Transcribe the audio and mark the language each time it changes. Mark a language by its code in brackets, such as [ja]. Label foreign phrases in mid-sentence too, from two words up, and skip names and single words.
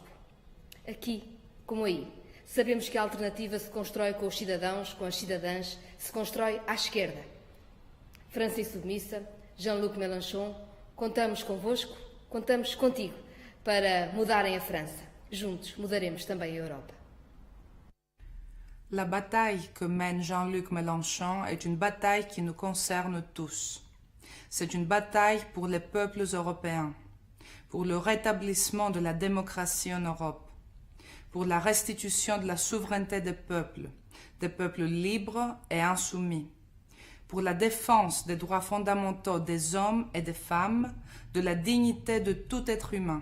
[pt] Aqui, como aí, sabemos que a alternativa se constrói com os cidadãos, com as cidadãs, se constrói à esquerda. França insubmissa, Jean-Luc Mélenchon, contamos convosco, contamos contigo para mudarem a França. Juntos mudaremos também a Europa. [fr] La bataille que mène Jean-Luc Mélenchon est une bataille qui nous concerne tous. C'est une bataille pour les peuples européens, pour le rétablissement de la démocratie en Europe, pour la restitution de la souveraineté des peuples libres et insoumis, pour la défense des droits fondamentaux des hommes et des femmes, de la dignité de tout être humain.